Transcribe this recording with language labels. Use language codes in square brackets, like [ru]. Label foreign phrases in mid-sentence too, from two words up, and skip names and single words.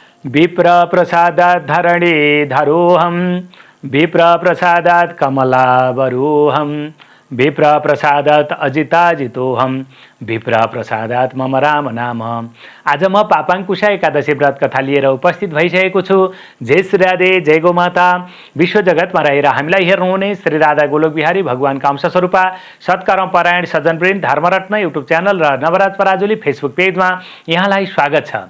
[sa] विप्र प्रसादात् धरणी धरोहम विप्र प्रसादात् कमलावरोहम विप्र प्रसादात् अजिताजितोहम विप्र प्रसादात् मम राम नाम। [ne] आज म पापाङ्कुशा एकादशी व्रत कथा लिएर उपस्थित भइसकेको छु। जय श्री राधे, जय गोमाता। विश्व जगतमा रहेर हामीलाई हेर्नुहुने श्री राधा गोलोक बिहारी भगवानका अंश स्वरूपा सत्कर्म परायण सज्जनवृन्द धर्मरत्न युट्युब च्यानल र नवराज पराजुली फेसबुक पेजमा यहाँलाई स्वागत छ।